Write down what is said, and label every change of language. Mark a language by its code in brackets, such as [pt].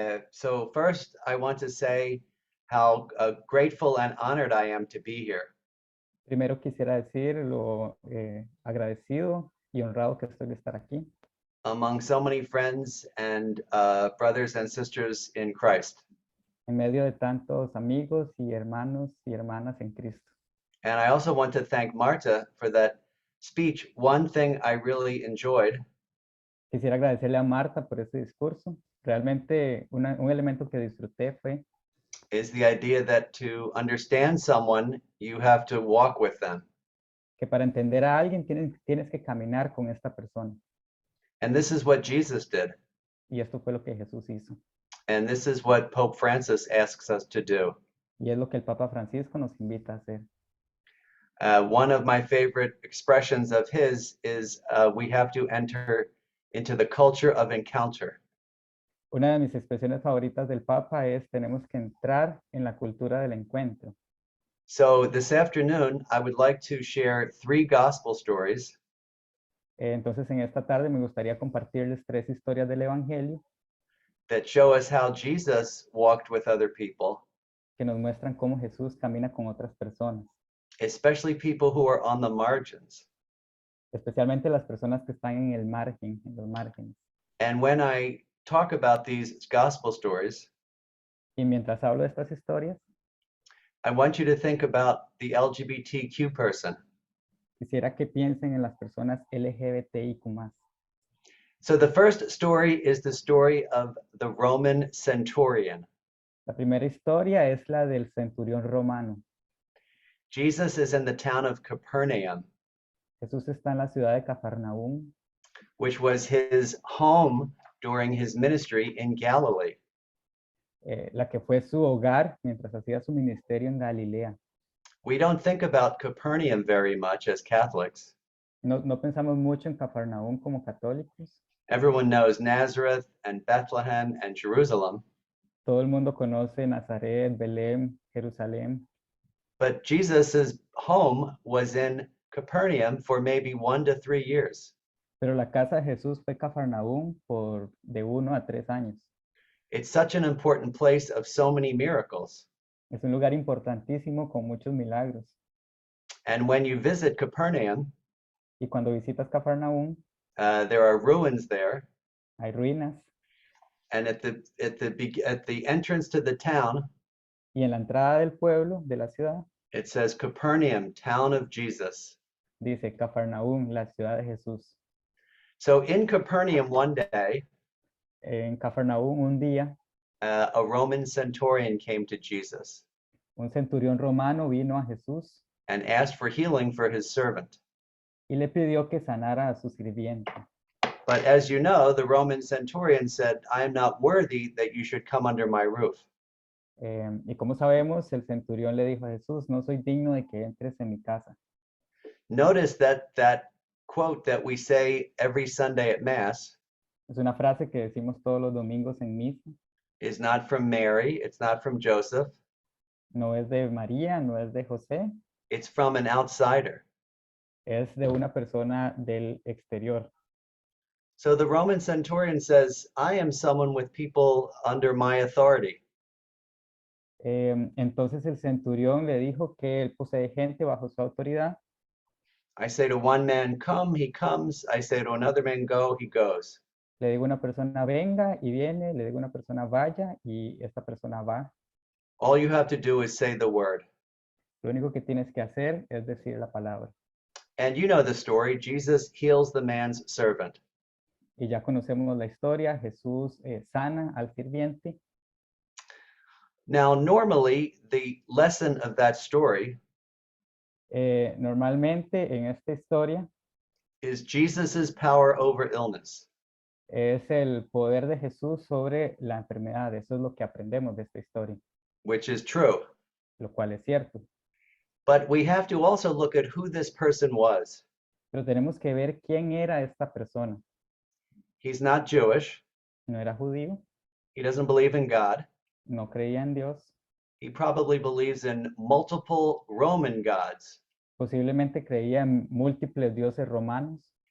[en] So first, I want to say how grateful and honored I am to be here. [es] Primero quisiera decir lo agradecido y honrado que estoy de estar aquí. [en] Among so many friends and brothers and sisters in Christ. [es] En medio de tantos amigos y hermanos y hermanas en Cristo. [en] And I also want to thank Marta for that speech. One thing I really enjoyed. [es] Quisiera agradecerle a Marta por ese discurso. Realmente un elemento que disfruté fue [en] is the idea that to understand someone, you have to walk with them. [es] Que para entender a alguien tienes que caminar con esta persona. [en] And this is what Jesus did. [es] Y esto fue lo que Jesús hizo. [en] And this is what Pope Francis asks us to do. [es] Y es lo que el Papa Francisco nos invita a hacer. [en] One of my favorite expressions of his is we have to enter into the culture of encounter. [es] Una de mis expresiones favoritas del Papa es tenemos que entrar en la cultura del encuentro. [en] So this afternoon, I would like to share 3 gospel stories. [es] Entonces en esta tarde me gustaría compartirles 3 historias del Evangelio [en] that show us how Jesus walked with other people. [es] Que nos muestran cómo Jesús camina con otras personas. [en] Especially people who are on the margins. [es] Especialmente las personas que están en el margen, en los márgenes. [en] And when I talk about these gospel stories, [es] y mientras hablo de estas historias, [en] I want you to think about the LGBTQ person. [es] Quisiera que piensen en las personas LGBTIQ+. [en] So the first story is the story of the Roman centurion. [es] La primera historia es la del centurión romano. [en] Jesus is in the town of Capernaum. [es] Jesús está en la ciudad de Cafarnaúm, [en] which was his home during his ministry in Galilee. [es] La que fue su hogar mientras hacía su ministerio en Galilea. [en] We don't think about Capernaum very much as Catholics. [es] No pensamos mucho en Cafarnaúm como católicos. [en] Everyone knows Nazareth and Bethlehem and Jerusalem, [es] Todo el mundo conoce Nazaret, Belén, Jerusalén, [en] but Jesus's home was in Capernaum for maybe 1 to 3 years. [es] pero la casa de Jesús fue Cafarnaúm por de 1 a 3 años. [en] It's such an important place of so many miracles. [es] Es un lugar importantísimo con muchos milagros. [en] And when you visit Capernaum, [es] Y cuando visitas Cafarnaúm, [en] there are ruins there. [es] hay ruinas. [en] And at the entrance to the town, [es] Y en la entrada del pueblo, de la ciudad, [en] it says Capernaum, town of Jesus. [es] dice Cafarnaúm, la ciudad de Jesús. [en] So in Capernaum one day, [es] En Cafarnaúm un día, [en] a Roman centurion came to Jesus [es] un centurión romano vino a Jesús [en] and asked for healing for his servant. [es] y le pidió que sanara a su sirviente. [en] But as you know, the Roman centurion said, I am not worthy that you should come under my roof. [es] Y como sabemos, el centurión le dijo a Jesús, no soy digno de que entres en mi casa. [en] Notice that quote that we say every Sunday at Mass [es] Es una frase que decimos todos los domingos en misa. [en] is not from Mary, it's not from Joseph, [es] No es de María, no es de José, [en] it's from an outsider. [es] es de una persona del exterior. [en] So the Roman centurion says, I am someone with people under my authority. [es] Entonces el centurión le dijo que él posee gente bajo su autoridad. [en] I say to one man, come, he comes. I say to another man, go, he goes. [es] Le digo a una persona venga y viene, le digo a una persona vaya y esta persona va. [en] All you have to do is say the word. [es] Lo único que tienes que hacer es decir la palabra. [en] And you know the story. Jesus heals the man's servant. [es] Y ya conocemos la historia, Jesús sana al sirviente. [en] Now, normally, the lesson of that story [es] Normalmente en esta historia [en] is Jesus's power over illness. [es] es el poder de Jesús sobre la enfermedad. Eso es lo que aprendemos de esta historia, [en] Which is true. [es] lo cual es cierto. [en] But we have to also look at who this person was. [es] Pero tenemos que ver quién era esta persona. [en] He's not Jewish. [es] No era judío, [en] He doesn't believe in God. [es] no creía en Dios, [en] He probably believes in multiple Roman gods. [es] posiblemente creía en múltiples dioses romanos.